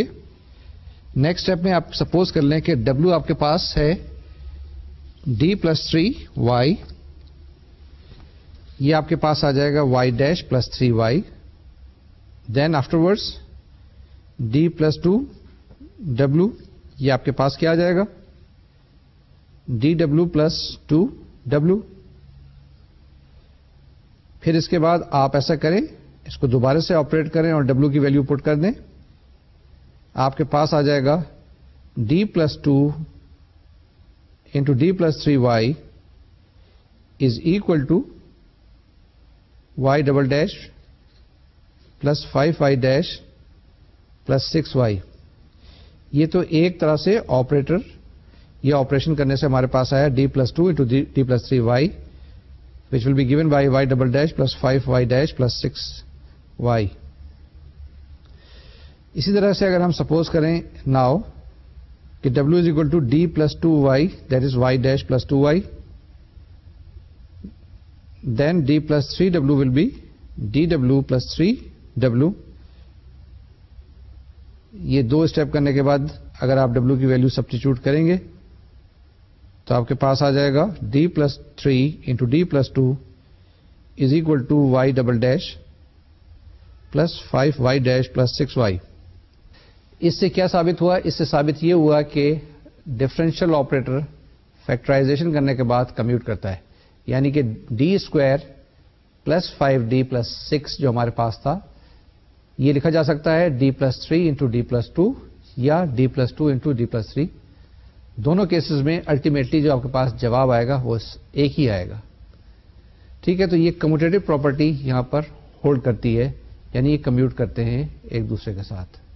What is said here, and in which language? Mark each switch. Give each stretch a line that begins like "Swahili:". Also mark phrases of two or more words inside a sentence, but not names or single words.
English: next step
Urdu: میں آپ سپوز کر لیں کہ ڈبلو آپ کے پاس ہے
English: d plus 3y,
Urdu: یہ آپ کے پاس آ جائے گا
English: y dash plus 3y, then afterwards d plus 2w,
Urdu: یہ آپ کے پاس کیا آ جائے گا
English: dw plus 2w,
Urdu: پھر اس کے بعد آپ ایسا کریں، اس کو دوبارہ سے آپریٹ کریں اور ڈبلو کی ویلیو پٹ کر دیں. آپ کے پاس آ جائے گا
English: d+2 into d+3y is equal to y double dash plus 5y dash plus 6y.
Urdu: یہ تو ایک طرح سے آپریٹر یہ آپریشن کرنے سے ہمارے پاس آیا
English: d+2 into d+3y which will be given by y double dash plus 5y dash plus 6y.
Urdu: اسی طرح سے اگر ہم سپوز کریں ناؤ کہ
English: w is equal to d+2y that is y dash plus 2y, then d+3w will be dw plus 3w.
Urdu: یہ دو اسٹیپ کرنے کے بعد اگر آپ w کی ویلیو سبسٹیچیوٹ کریں گے تو آپ کے پاس آ جائے گا
English: d+3 into d+2 is equal to y double dash plus 5y dash plus 6y.
Urdu: اس سے کیا ثابت ہوا؟ اس سے ثابت یہ ہوا کہ
English: differential operator
Urdu: فیکٹرائزیشن کرنے کے بعد کمیوٹ کرتا ہے، یعنی کہ
English: d² plus 5d plus 6
Urdu: جو ہمارے پاس تھا یہ لکھا جا سکتا ہے
English: d+3 into d+2
Urdu: یا
English: d+2 into d+3.
Urdu: دونوں کیسز میں الٹیمیٹلی جو آپ کے پاس جواب آئے گا وہ ایک ہی آئے گا. ٹھیک ہے، تو یہ
English: commutative property
Urdu: یہاں پر ہولڈ کرتی ہے، یعنی یہ کمیوٹ کرتے ہیں ایک دوسرے کے ساتھ.